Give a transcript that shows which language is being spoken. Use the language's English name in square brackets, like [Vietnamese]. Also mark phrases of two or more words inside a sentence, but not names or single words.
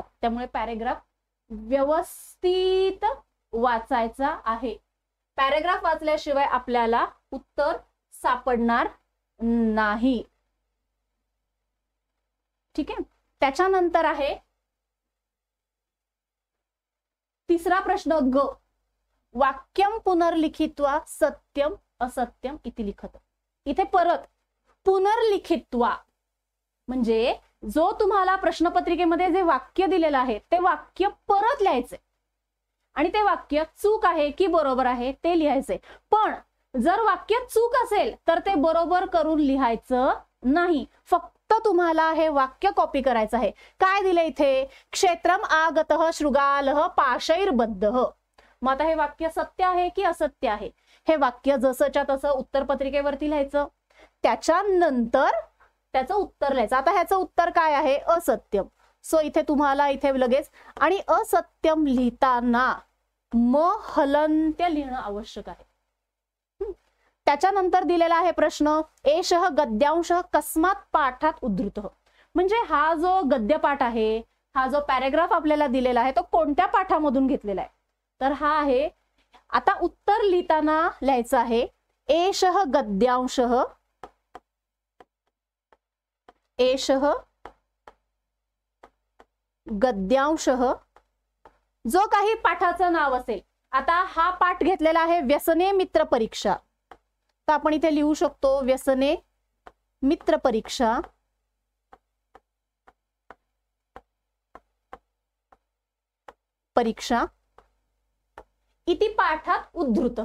[Marathi] त्यामुळे पॅरेग्राफ व्यवस्थित वाचायचा आहे. पॅरेग्राफ वाचल्याशिवाय आपल्याला उत्तर सापडणार नाही. ठीक आहे. त्याच्यानंतर आहे तिसरा प्रश्न ग, [Sanskrit] वाक्यम पुनर्लिखित्वा सत्यम असत्यम इति लिखत. [Marathi] इथे परत पुनर्लिखित्वा म्हणजे जो तुम्हाला प्रश्नपत्रिकेमध्ये जे वाक्य दिलेलं आहे ते वाक्य परत लिहायचे आणि ते वाक्य चूक आहे की बरोबर आहे ते लिहायचे. पण जर वाक्य चूक असेल तर ते बरोबर करून लिहायचं नाही. फक्त तुम्हाला हे वाक्य कॉपी करायचं आहे. काय दिले इथे, [Sanskrit] क्षेत्रम आगतः शृगालः पाशैर्बद्ध. [Marathi] मग आता हे वाक्य सत्य आहे की असत्य आहे, हे वाक्य जसंच्या तसं उत्तरपत्रिकेवरती लिहायचं. त्याच्यानंतर त्याचं उत्तर लिहायचं. आता ह्याचं उत्तर काय आहे, असत्यम. सो इथे तुम्हाला इथे लगेच आणि असत्यम लिहिताना म हलंत्य लिहिणं आवश्यक आहे. त्याच्यानंतर दिलेला आहे प्रश्न [Sanskrit] एषः गद्यांश कस्मात पाठात उद्धृत. [Marathi] म्हणजे हा जो गद्यपाठ आहे, हा जो पॅरेग्राफ आपल्याला दिलेला आहे तो कोणत्या पाठामधून घेतलेला आहे, तर हा आहे. आता उत्तर लिहिताना लिहायचं आहे [Sanskrit] एषः गद्यांशः, एषः गद्यांशः, [Marathi] जो काही पाठाचं नाव असेल. आता हा पाठ घेतलेला आहे व्यसने मित्र परीक्षा, तर आपण इथे लिहू शकतो व्यसने मित्र परीक्षा. [Sanskrit] परीक्षा इति पाठात उद्धृत.